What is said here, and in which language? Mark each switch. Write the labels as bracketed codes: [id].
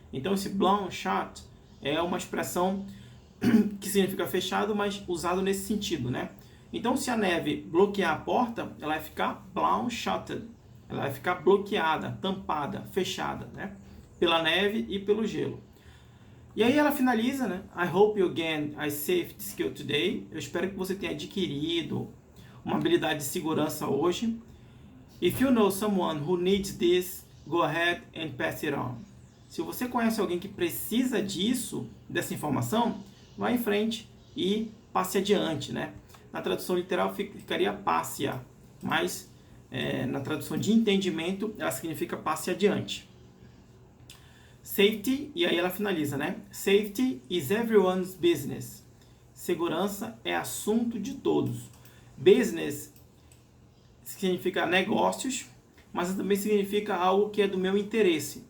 [pt] Então, esse blown shut é uma expressão que significa fechado, mas usado nesse sentido, né? Então, se a neve bloquear a porta, ela vai ficar blown shutted. Ela vai ficar bloqueada, tampada, fechada, né? Pela neve e pelo gelo. E aí ela finaliza, né? [en] I hope you gain a safety skill today. [pt] Eu espero que você tenha adquirido uma habilidade de segurança hoje. [en] If you know someone who needs this, go ahead and pass it on. [pt] Se você conhece alguém que precisa disso, dessa informação, vá em frente e passe adiante, né? Na tradução literal ficaria passe-a, mas na tradução de entendimento ela significa passe adiante. Safety, e aí ela finaliza, né? [en] Safety is everyone's business. [pt] Segurança é assunto de todos. Business significa negócios, mas também significa algo que é do meu interesse.